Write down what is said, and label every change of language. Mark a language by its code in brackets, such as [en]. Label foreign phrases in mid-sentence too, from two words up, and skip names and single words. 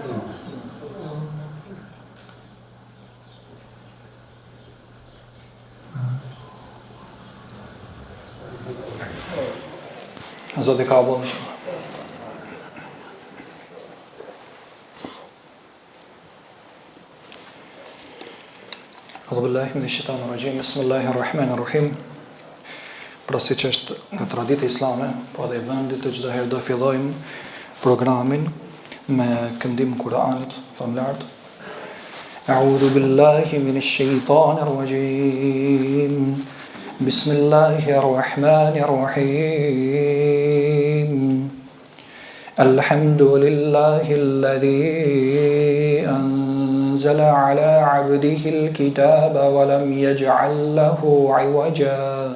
[sq] Zoti ka vullë shumë. [ar] أعوذ بالله من الشيطان الرجيم. بسم الله الرحمن الرحيم. [sq] Pra si që është në traditë islame, po edhe i vendit të çdo herë do fillojmë programin me këndim Kur'anit famlart. [ar] أعوذ بالله من الشيطان الرجيم. بسم الله الرحمن الرحيم. الحمد لله الذي أنزل على عبده الكتاب ولم يجعل له عوجا.